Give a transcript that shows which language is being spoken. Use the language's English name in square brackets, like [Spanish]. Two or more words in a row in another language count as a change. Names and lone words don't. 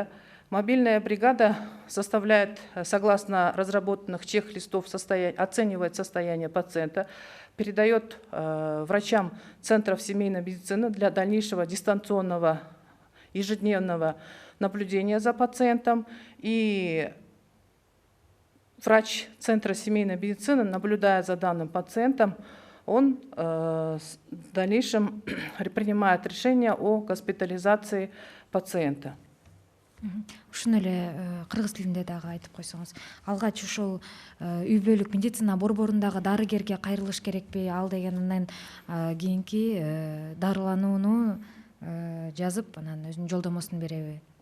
[Russian] Мобильная бригада составляет, согласно разработанных чек-листов, оценивает состояние пациента, передает врачам центров семейной медицины для дальнейшего дистанционного ежедневного наблюдения за пациентом. И врач центра семейной медицины, наблюдая за данным пациентом, он в дальнейшем принимает решение о госпитализации пациента. [Kyrgyz] Ушуну эле кыргыз тилинде дагы айтып койсоңуз, алгач ушул үй бүлөлүк медицина борборундагы дарыгерге кайрылыш керекпи, ал деген андан кийинки дарыланууну жазып анан өзүнүн жолдомосун береби?